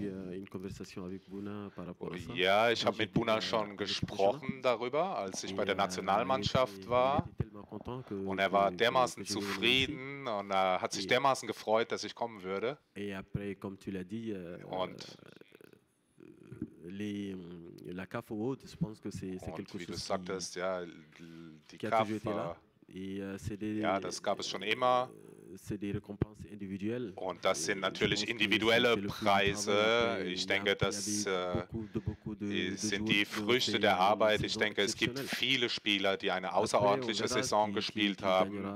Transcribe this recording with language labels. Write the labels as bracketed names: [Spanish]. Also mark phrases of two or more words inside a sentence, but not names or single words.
[German] Ja, ich habe mit Bouna schon gesprochen darüber, als ich bei der Nationalmannschaft war. Und er war dermaßen zufrieden und er hat sich dermaßen gefreut, dass ich kommen würde. Und [French] la CAF ou autre, je pense que c'est quelque chose. [German] Wie du sagtest, ja, die CAF, ja, das gab es schon immer. Und das sind natürlich individuelle Preise. Ich denke, das sind die Früchte der Arbeit. Ich denke, es gibt viele Spieler, die eine außerordentliche Saison gespielt haben.